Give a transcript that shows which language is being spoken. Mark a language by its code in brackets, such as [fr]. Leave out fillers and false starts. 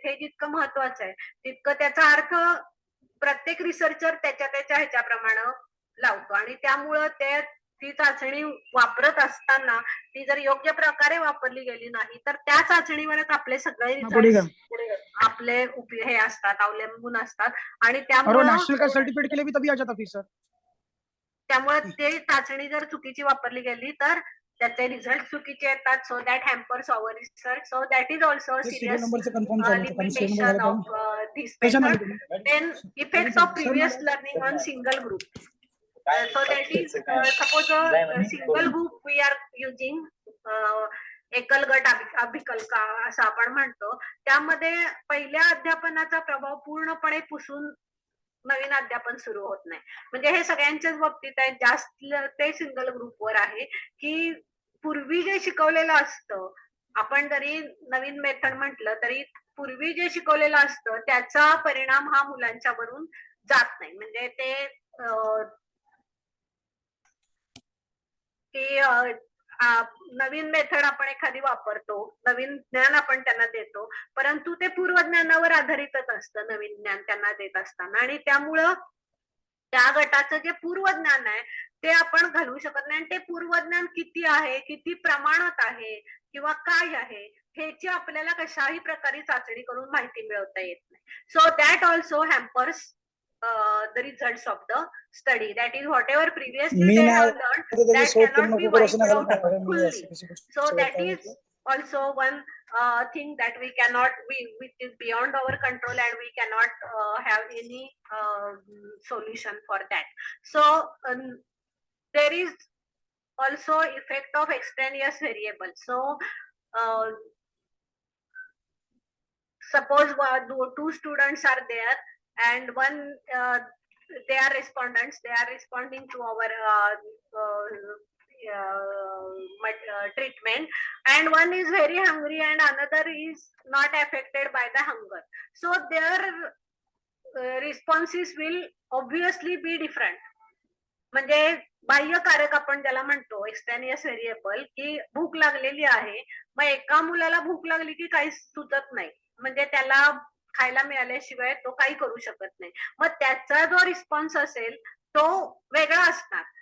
[mr] हे जितकं महत्वाचं आहे तितकं त्याचा अर्थ प्रत्येक रिसर्चर त्याच्या ह्याच्याप्रमाणे लावतो आणि त्यामुळं ती चाचणी वापरत असताना ती जर योग्य प्रकारे वापरली गेली नाही तर त्या चाचणीवरच आपले सगळे रिझल्ट आपले हे असतात, अवलंबून असतात आणि त्यामुळे नेशनल का सर्टिफिकेट के लिए भी तभी आ जाता फीस सर. त्यामुळे ते चाचणी जर चुकीची वापरली गेली तर त्याचे रिझल्ट चुकीचे येतात. [en] So that hampers our research. So that is also serious limitation of this method. Then effects of previous learning on single group. So that is suppose a single group we are using, [mr] एकल गट अभिकल्पना असं आपण म्हणतो. त्यामध्ये पहिल्या अध्यापनाचा प्रभाव पूर्णपणे पुसून नवीन अध्यापन सुरू होत नाही. म्हणजे हे सगळ्यांच्याच बाबतीत आहे. जास्त ते सिंगल ग्रुपवर आहे की पूर्वी जे शिकवलेलं असतं, आपण जरी नवीन मेथड म्हटलं तरी पूर्वी जे शिकवलेलं असतं त्याचा परिणाम हा मुलांच्या वरून जात नाही. म्हणजे ते की नवीन मेथड आपण एखादी वापरतो, नवीन ज्ञान आपण त्यांना देतो, परंतु ते पूर्वज्ञानावर आधारितच असतं नवीन ज्ञान त्यांना देत असताना आणि त्यामुळं त्या गटाचं जे पूर्वज्ञान आहे ते आपण घालवू शकत नाही आणि ते पूर्वज्ञान किती आहे, किती प्रमाणात आहे किंवा काय आहे ह्याची आपल्याला कशाही प्रकारे चाचणी करून माहिती मिळवता येत नाही. [en] So that also hampers the results of the study. That is whatever previously they have learned that cannot be wiped out fully. So that is also one thing that we cannot, which is beyond our control, and we cannot have any solution for that. So there is also effect of extraneous variable. So suppose two students are there, and one they are respondents, they are responding to our treatment, and one is very hungry and another is not affected by the hunger. So their responses will obviously be different. [mr] म्हणजे बाह्यकारक आपण ज्याला म्हणतो, extraneous variable, की भूक लागलेली आहे, मग एका मुलाला भूक लागली की काही सुचत नाही, म्हणजे त्याला खायला मिळाल्याशिवाय तो काही करू शकत नाही, मग त्याचा जो रिस्पॉन्स असेल तो वेगळा असणार.